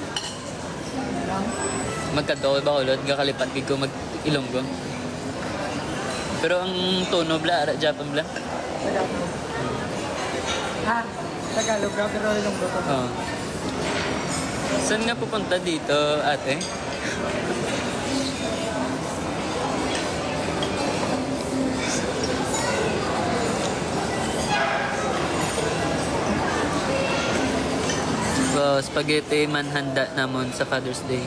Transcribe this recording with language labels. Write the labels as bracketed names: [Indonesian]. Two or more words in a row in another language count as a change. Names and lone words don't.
[Hiligaynon] Magkadto ko Bacolod, gakalipat ko mag-Ilonggo. Pero ang tono bla, Japan bla. Tagalog. Ha? Tagalog ka, pero Ilonggo ko. Oo. [Filipino] Saan nga pupunta dito, ate? [Hiligaynon] Spaghetti manhanda namon sa Father's Day.